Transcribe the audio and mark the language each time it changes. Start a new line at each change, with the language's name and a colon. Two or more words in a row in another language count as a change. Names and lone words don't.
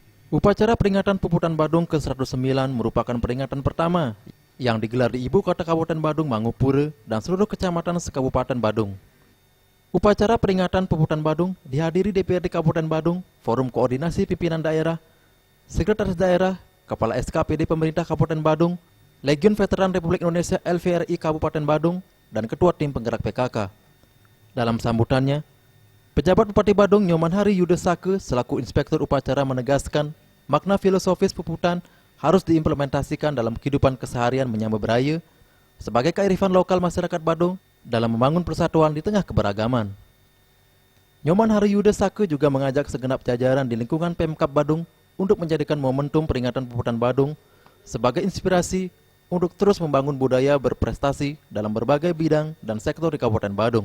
Indonesian: Upacara peringatan Puputan Badung ke-109 merupakan peringatan pertama yang digelar di ibu kota Kabupaten Badung, Mangupure, dan seluruh kecamatan sekabupaten Badung. Upacara peringatan Puputan Badung dihadiri DPRD Kabupaten Badung, Forum Koordinasi Pimpinan Daerah, Sekretaris Daerah, Kepala SKPD Pemerintah Kabupaten Badung, Legiun Veteran Republik Indonesia LVRI Kabupaten Badung, dan Ketua Tim Penggerak PKK. Dalam sambutannya, pejabat Bupati Badung Nyoman Hari Yuda Sake selaku Inspektur Upacara menegaskan makna filosofis puputan harus diimplementasikan dalam kehidupan keseharian menyambut beraya sebagai kearifan lokal masyarakat Badung dalam membangun persatuan di tengah keberagaman. Nyoman Hari Yuda Sake juga mengajak segenap jajaran di lingkungan Pemkab Badung untuk menjadikan momentum peringatan Puputan Badung sebagai inspirasi untuk terus membangun budaya berprestasi dalam berbagai bidang dan sektor di Kabupaten Badung.